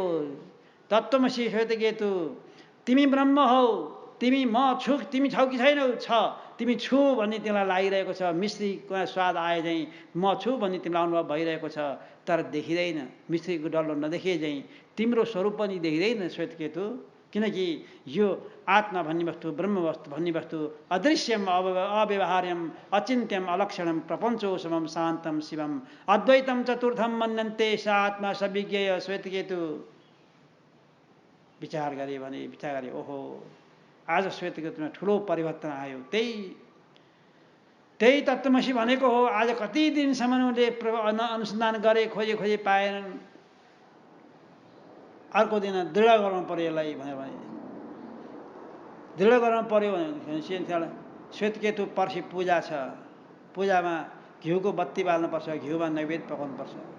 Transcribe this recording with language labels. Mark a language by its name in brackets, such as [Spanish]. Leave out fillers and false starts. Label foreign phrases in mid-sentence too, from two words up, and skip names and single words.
[Nepali] तत्त्वमसी श्वेतकेतु, तिमी ब्रह्म हौ, तिमी म छु, तिमी छौ कि छैनौ? छ, तिमी छु भन्ने तिमीलाई लागिरहेको छ, मिश्रीको स्वाद आए चाहिँ म छु भन्ने तिमीलाई अनुभव भइरहेको छ, तर देखिँदैन। मिश्रीको डल्लो नदेखिए चाहिँ तिम्रो स्वरूप पनि देखिँदैन श्वेतकेतु। किनकि यो आत्मा भन्ने वस्तु, ब्रह्म वस्तु भन्ने वस्तु [Sanskrit] अदृश्यम अव्यवहार्यम अचिन्त्यम अलक्षणम प्रपञ्चो समम शान्तम शिवम अद्वैतम चतुर्थम मन्यन्ते स आत्मा सविज्ञेय [Nepali] श्वेतकेतु। विचार गरे भने विचार गरे, ओहो आज श्वेतकेतुमा ठुलो परिवर्तन आयो। त्यही तत्त्वमसी भनेको हो। आज कति दिनसम्म उनले अनुसन्धान गरे, खोजे पाएनन्। अर्को दिन दृढ गर्नु पर्यो यसलाई भनेर भने दृढ गर्नु पर्यो भने श्वेतकेतु पर्सि पूजा छ, पूजामा घिउको बत्ती बाल्नुपर्छ, घिउमा नैवेद्य पकाउनुपर्छ।